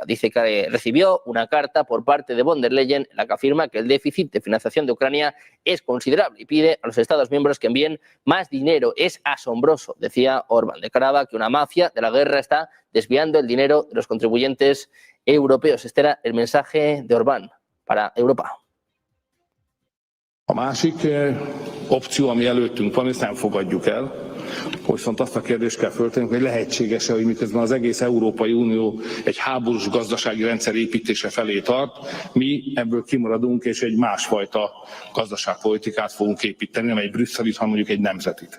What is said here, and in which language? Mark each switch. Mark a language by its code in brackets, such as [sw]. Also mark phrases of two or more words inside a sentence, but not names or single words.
[es] Dice que recibió una carta por parte de von der Leyen en la que afirma que el déficit de financiación de Ucrania es considerable y pide a los Estados miembros que envíen más dinero. Es asombroso, decía Orbán. Declaraba que una mafia de la guerra está desviando el dinero de los contribuyentes europeos. Este era el mensaje de Orbán para Europa. [hu] A másik opció, ami előttünk van, ezt nem fogadjuk el, viszont azt a kérdést kell föltennünk, hogy lehetséges-e, hogy miközben az egész Európai Unió egy háborús gazdasági rendszer építése felé tart, mi ebből kimaradunk, és egy másfajta gazdaságpolitikát fogunk építeni, nem egy brüsszelit, hanem mondjuk egy nemzetit.